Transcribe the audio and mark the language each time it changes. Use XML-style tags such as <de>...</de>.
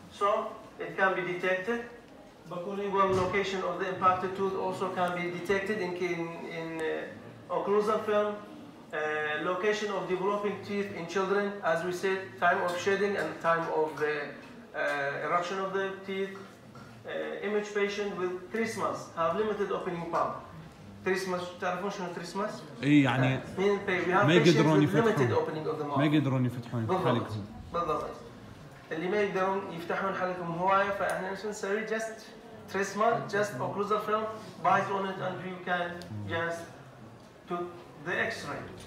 <en>So it can be detected. Backolingual location of the impacted tooth also can be detected in occlusal film. Location of developing teeth in children, as we said, time of shedding and time of the eruption of the teeth. Image patient with trismus have limited opening palm.</en> <ar>تريسماس تعرفون شنو تريسماس؟ اي يعني ما يقدرون يفتحون ما يقدرون يفتحون حلقهم. بالضبط. اللي ما يقدرون يفتحون حلقهم هوايه فاحنا ايش نسوي؟</ar> <en>just trismus, just occlusal film, bite on it and you can just do the X-ray.</en>